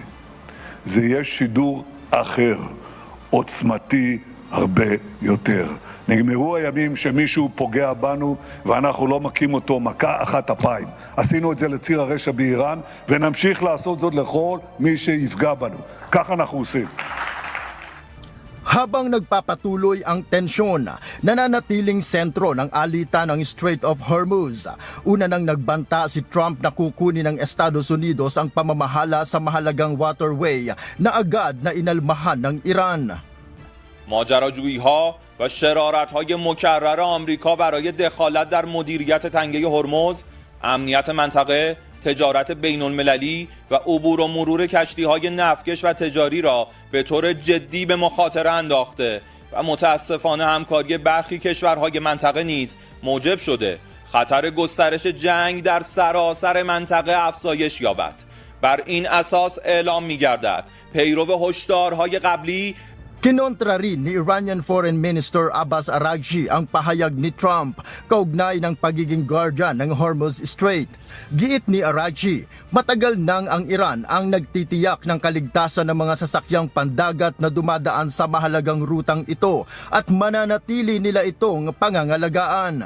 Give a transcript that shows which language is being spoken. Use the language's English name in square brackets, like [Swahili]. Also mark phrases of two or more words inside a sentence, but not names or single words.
[Hebrew] זה יהיה שידור אחר, עוצמתי הרבה יותר. נגמרו הימים שמישהו פוגע בנו ואנחנו לא מכים אותו מכה אחת אפיים. עשינו את זה לציר הרשע באיראן ונמשיך לעשות זאת לכל מי שיפגע בנו. כך אנחנו עושים. [Filipino] Habang nagpapatuloy ang tensyon, nananatiling sentro ng alitan ng Strait of Hormuz. Una nang nagbanta si Trump na kukunin ng Estados Unidos ang pamamahala sa mahalagang waterway na agad na inalmahan ng Iran. [Persian] ماجراجویی‌ها و شرارت‌های مکرر آمریکا برای دخالت در مدیریت تنگه هرمز، امنیت منطقه، تجارت بین‌المللی و عبور و مرور کشتی‌های نفتکش و تجاری را به طور جدی به مخاطره انداخته و متأسفانه همکاری برخی کشورهای منطقه نیز موجب شده خطر گسترش جنگ در سراسر منطقه افزایش یابد. بر این اساس اعلام می‌گردد پیرو هشدارهای قبلی [Filipino] Kinontra rin ni [English] Iranian Foreign Minister [Filipino] Abbas Araghchi ang pahayag ni Trump kaugnay ng pagiging guardian ng Hormuz Strait. Giit ni Araghchi, matagal nang ang Iran ang nagtitiyak ng kaligtasan ng mga sasakyang pandagat na dumadaan sa mahalagang rutang ito at mananatili nila itong pangangalagaan.